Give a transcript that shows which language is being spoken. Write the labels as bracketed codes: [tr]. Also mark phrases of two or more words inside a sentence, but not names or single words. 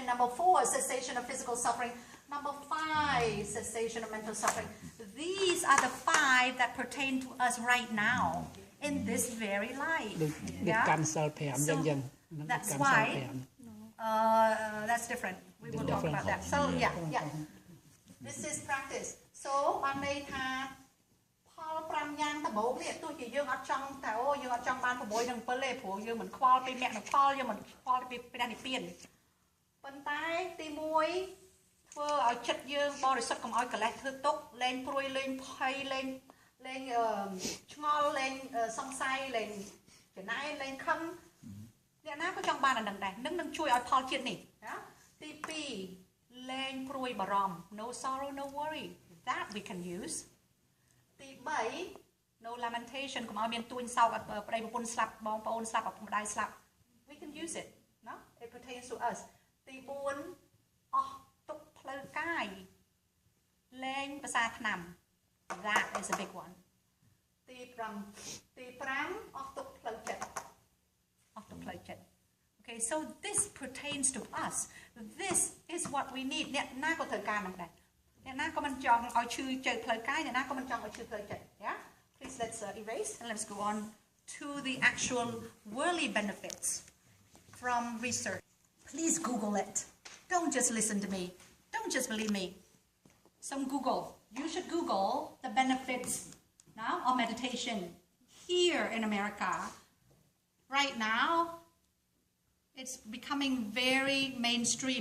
[en] Number 4, cessation of physical suffering. Number 5, cessation of mental suffering. These are the 5 that pertain to us right now, in this very life. Yeah? So that's why, that's different. We will talk about that. So, yeah. This is practice. So, [km] បានន័យថាផល5យ៉ាងដំបូងនេះទោះជាយើងអត់ចង់ថាអូយើងអត់ចង់បាន6និង7ទេព្រោះយើងមិនខ្វល់ពីមគ្គនិងផលយើងមិនខ្វល់ពីព្រះ និព្វានប៉ុន្តែទី1ធ្វើឲ្យចិត្តយើងបរិសុទ្ធកុំឲ្យកលេសធ្វើទុកលែងព្រួយលែងភ័យលែងឆ្ងល់លែងស ង្ស័យលែងចំណាយលែងខឹងអ្នកណាក៏ចង់បានអានឹងដែរនឹងជួយឲ្យផលជាតិនេះណាទី2លែងព្រួយបារម្ភ [en] no sorrow no worry that we can use [km] ទី3 [en] no lamentation [km] កុំឲ្យមានទួញសោកប្តីប្រពន្ធស្លាប់បងប្អូនស្លាប់ឪពុកម្ដាយស្លាប់ [en] we can use it no it pertains to us [km] ទី4អស់ទុក្ខផ្លូវកាយលែងភាសាថ្នាំ [en] that is a big one [km] ទី 5អស់ទុក្ខផ្លូវចិត្តអស់ទុក្ខផ្លូវចិត្ត [en] okay so this pertains to us this is what we need អ្នក [km] ណាក៏ត្រូវការនឹងដែរអ្នកណាក៏មិនចង់ឲ្យឈឺជើផ្លូវកាយអ្នកណាក៏មិនចង់ឲ្យឈឺផ្លូវចិត្ត [en] yeah please let's erase and let's go on to the actual worldly benefits from research please Google it don't just listen to me don't just believe me some Google you should Google the benefits now of meditation here in America right now it's becoming very mainstream.